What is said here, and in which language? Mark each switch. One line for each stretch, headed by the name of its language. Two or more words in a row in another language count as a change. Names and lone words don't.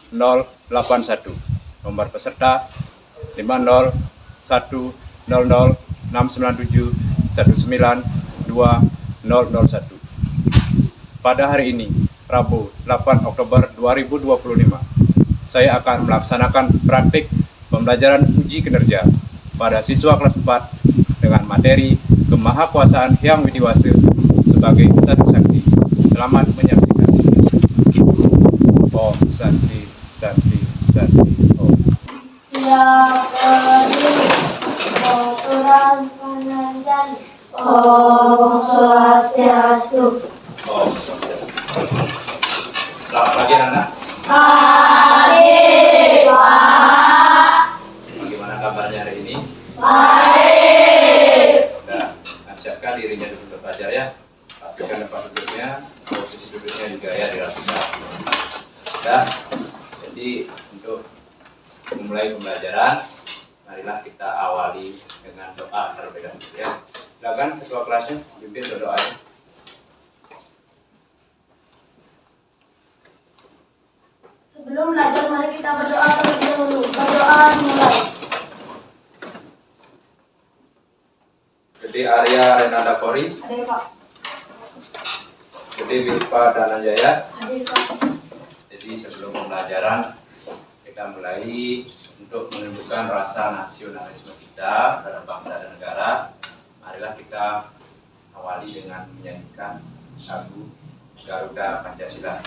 Indonesian: Nomor peserta 5010069719201. Pada hari ini, Rabu 8 Oktober 2025, saya akan melaksanakan praktik pembelajaran uji kinerja pada siswa kelas 4 dengan materi Kemahakuasaan Hyang Widiwasa sebagai Satu Sakti. Selamat menyaksikan.
Sanskrit: Om Santi, Santi, Santi, Om.
Indonesian: Siap berdiri, aturan penanjani.
Sanskrit: Om Swastiastu. Om Swastiastu.
Indonesian: Selamat pagi anak. Pagi, Pak. Bagaimana kabarnya hari ini? Baik. Nah, siapkan dirinya duduk belajar ya. Pastikan tempat duduknya, posisi duduknya juga ya dirapikan. Nah, jadi untuk memulai pembelajaran, marilah kita awali dengan doa terlebih dahulu ya. Silakan ketua kelasnya pimpin berdoa. Sebelum belajar, mari kita berdoa terlebih dahulu. Berdoa mulai. Gede Arya Renanda Kori, Hadir Pak. Gede Wilpa Dananjaya. Hadir Pak. Jadi sebelum pembelajaran, kita mulai untuk menunjukkan rasa nasionalisme kita terhadap bangsa dan negara. Marilah kita awali dengan menyanyikan lagu Garuda Pancasila.